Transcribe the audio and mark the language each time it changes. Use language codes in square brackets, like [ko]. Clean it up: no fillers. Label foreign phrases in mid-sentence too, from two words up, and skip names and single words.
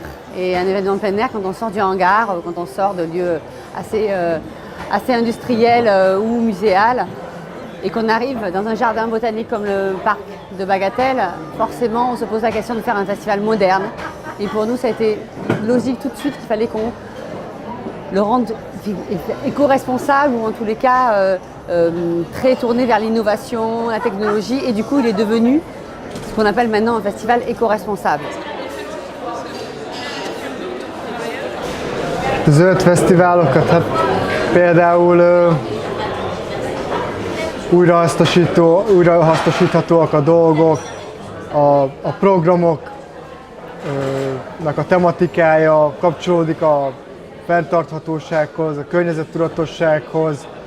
[fr] Et un événement de plein air quand on sort du hangar, quand on sort de lieux assez industriels ou muséals, et qu'on arrive dans un jardin botanique comme le parc de Bagatelle, forcément on se pose la question de faire un festival moderne. Et pour nous ça a été logique tout de suite qu'il fallait qu'on le rende éco-responsable ou en tous les cas très tourné vers l'innovation, la technologie, et du coup il est devenu ce qu'on appelle maintenant un festival éco-responsable. [hu] Zöld fesztiválokat, hát például újrahasznosíthatóak a dolgok, a programoknak a tematikája kapcsolódik a fenntarthatósághoz, a környezettudatossághoz.